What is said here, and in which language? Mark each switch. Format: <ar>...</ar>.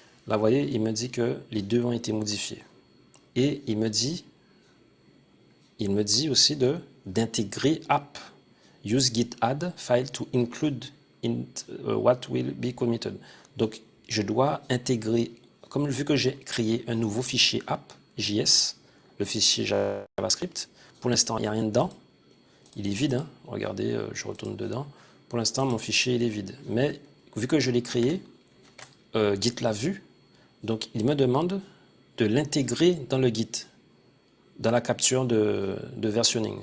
<fr>Là, vous voyez, il me dit que les deux ont été modifiés. Et il me dit aussi d'intégrer app.</fr> <en>use git add file to include in what will be committed.</en> <fr>Donc, je dois intégrer, comme vu que j'ai créé un nouveau fichier app.js, le fichier JavaScript, pour l'instant, il n'y a rien dedans. Il est vide, hein. Regardez, je retourne dedans. Pour l'instant, mon fichier, il est vide. Mais vu que je l'ai créé, Git l'a vu, donc il me demande de l'intégrer dans le Git, dans la capture de versionning.</fr>